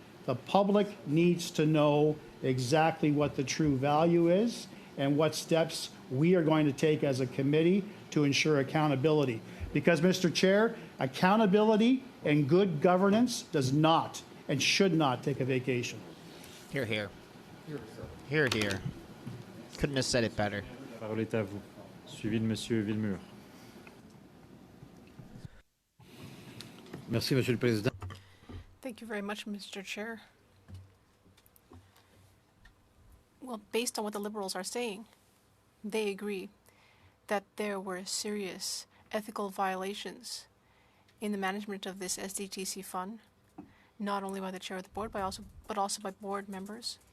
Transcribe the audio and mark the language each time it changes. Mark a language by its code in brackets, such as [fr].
[en] The public needs to know exactly what the true value is and what steps we are going to take as a committee to ensure accountability. Because, Mr. Chair, accountability and good governance does not and should not take a vacation. Hear, hear. Hear, hear. Couldn't have said it better. [fr] La parole est à vous, suivi de Monsieur Villemur. Merci, Monsieur le Président. [en] Thank you very much, Mr. Chair. Well, based on what the Liberals are saying, they agree that there were serious ethical violations in the management of this SDTC fund, not only by the chair of the board, but also by board members.